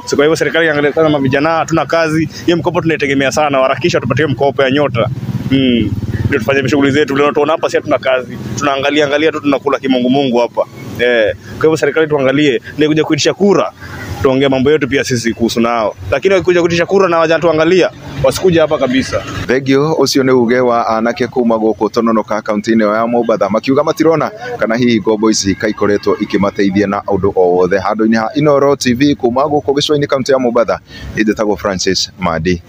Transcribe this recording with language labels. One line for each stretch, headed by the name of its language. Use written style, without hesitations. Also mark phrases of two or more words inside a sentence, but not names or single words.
Swahili: Kwa hivyo serikali iangalie sana mavijana, hatuna kazi. Hiyo mkopo tunaitegemea sana, harakisha tupatie mkopo ya nyota. Ndio tufanye shughuli zetu. Leo tunaona hapa si hatuna kazi. Tunaangalia tu tunakula kimungu hapa. Kwa hivyo serikali tuangalie, ndio kuja kuitisha kura. Tuongee mambo yetu pia sisi kuhusu nao. Lakini wakikuja kuitisha kura na waje tuangalia, wasikuja hapa kabisa.
Kikuyu: Thengio ucio ni uge wa anake kuma guku Tononoka kaunti-ini ya Mombasa makiuga matirona kana hihi ngombo ici kaikoretwo ikimateithia na undu o wothe. Handu-ini ha Inooro TV kuma guku gicwa-ini kaunti ya Mombasa, indetagwo Francis Madi.